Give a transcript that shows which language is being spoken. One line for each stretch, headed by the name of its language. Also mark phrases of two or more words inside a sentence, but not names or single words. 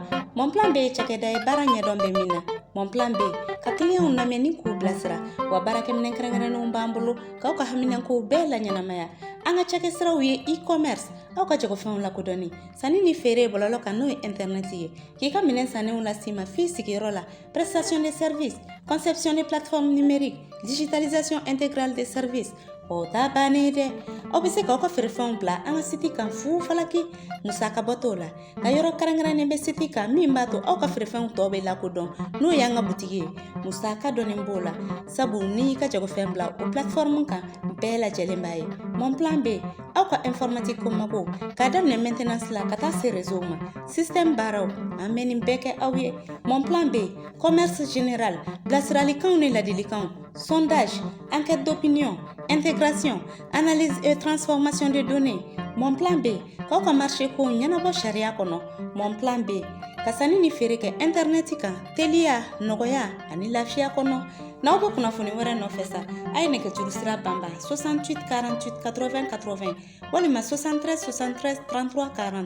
Bambara: Monplan bɛ ye cakɛda ye baara ɲɛdɔn bɛ min na. Monplan bɛ ka clientw lamɛn ni k'u bilasira wa baarakɛminɛn kɛrɛnkɛrɛnnenw b'an bolo k'aw ka haminankow bɛɛ laɲɛnamaya. An ka cakɛsiraw ye e-commerce aw ka jagofɛnw lakodɔnni sanni ni feere bɔlɔlɔ kan n'o ye internet ye k'i ka minɛn sannenw las'i ma f'i sigiyɔrɔ la.
French: Prestation de services, conception de plateformes numériques, digitalisation intégrale des services.
Bambara: O ta bannen dɛ aw bɛ se k'aw ka feerefɛnw bila an ka siti kan fu falaki musaka bɔ t'o la ka yɔrɔ kɛrɛnkɛrɛnnen bɛ siti kan min b'a to aw ka feerefɛnw tɔ bɛ lakodɔn n'o y'an ka butigi ye musaka dɔɔni b'o la sabu n'i y'i ka jagofɛn bila o plateforme kan bɛɛ lajɛlen b'a ye. Monplan bɛ aw ka informatique ko mago k'a daminɛ maintenance la ka taa se réseau ma système baaraw an bɛ nin bɛɛ kɛ aw ye.
French: Monplan bɛ commerce général
Bambara: bilasiralikanw ni ladilikanw
French: sondage enquête d'opinion intégration, analyse et transformation de données.
Bambara: Monplan B, k'aw ka marché ko ɲɛnabɔ sariya kɔnɔ. Monplan B, ka sanni ni feere kɛ internet kan, teliya, nɔgɔya ani lafiya kɔnɔ. N'aw bɛ kunnafoni wɛrɛ nɔfɛ sa, a ye nɛgɛjuru sira banban 68 48 80 80 walima 73 73 33 40.